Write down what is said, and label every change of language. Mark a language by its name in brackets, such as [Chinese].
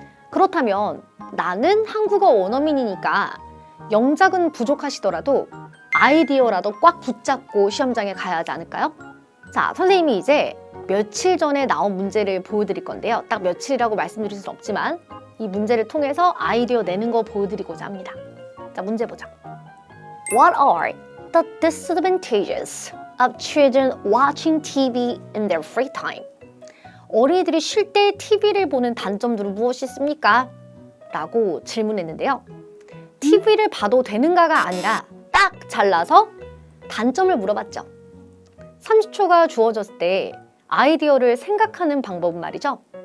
[Korean] 그렇다면 나는 한국어 원어민이니까 영작은 부족하시더라도 아이디어라도 꽉 붙잡고 시험장에 가야 하지 않을까요? 자, 선생님이 이제 며칠 전에 나온 문제를 보여드릴 건데요. 딱 며칠이라고 말씀드릴 수는 없지만 이 문제를 통해서 아이디어 내는 거 보여드리고자 합니다. 자, 문제 보자. [English] What are the disadvantages of children watching TV in their free time? [Korean] 어린이들이 쉴 때 TV를 보는 단점들은 무엇이 있습니까? 라고 질문했는데요. TV를 봐도 되는가가 아니라 딱 잘라서 단점을 물어봤죠. 30초가 주어졌을 때 아이디어를 생각하는 방법은 말이죠.